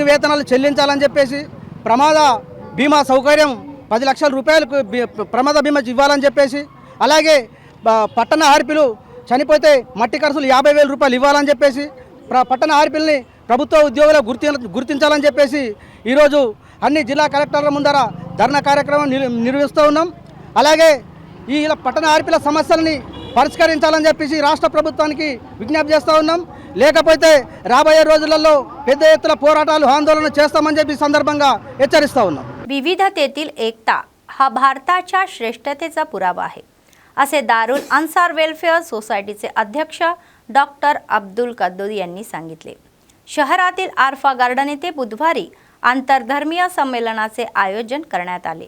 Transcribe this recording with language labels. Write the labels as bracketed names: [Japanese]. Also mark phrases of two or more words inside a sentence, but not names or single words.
[Telugu] వేతనాలు చెల్లించాలని చెప్పేసి ప్రమాద బీమా సౌకర్యం 10 లక్షల రూపాయలకు ప్రమాద బీమా ఇవ్వాలని చెప్పేసి అలాగే పట్టణ ఆర్పీలు చనిపోతే మట్టి ఖర్చులు 50,000 రూపాయలు ఇవ్వాలని చెప్పేసి పట్టణ ఆర్పీలని ప్రభుత్వ ఉద్యోగులు గుర్తించాలని చెప్పేసి ఈరోజు అన్ని జిల్లా కలెక్టర్ల ముందర ధర్నా కార్యక్రమం నిర్వహిస్తూ ఉన్నాం. అలాగే ఈ పట్టణ ఆర్పీల సమస్యలని పరిష్కరించాలని చెప్పేసి రాష్ట్ర ప్రభుత్వానికి విజ్ఞప్తి చేస్తూ ఉన్నాం. లేకపోతే రాబోయే రోజులలో పెద్ద ఎత్తున పోరాటాలు ఆందోళన చేస్తామని చెప్పి సందర్భంగా హెచ్చరిస్తూ ఉన్నాం. [Marathi] विविधतेतील एकता हा भारताच्या श्रेष्ठतेचा पुरावा आहे असे दारुल अन्सार वेलफेअर सोसायटीचे अध्यक्ष डॉक्टर अब्दुल कद्दूस यांनी सांगितले. शहरातील आरफा गार्डन येथे बुधवारी आंतरधर्मीय संमेलनाचे आयोजन करण्यात आले.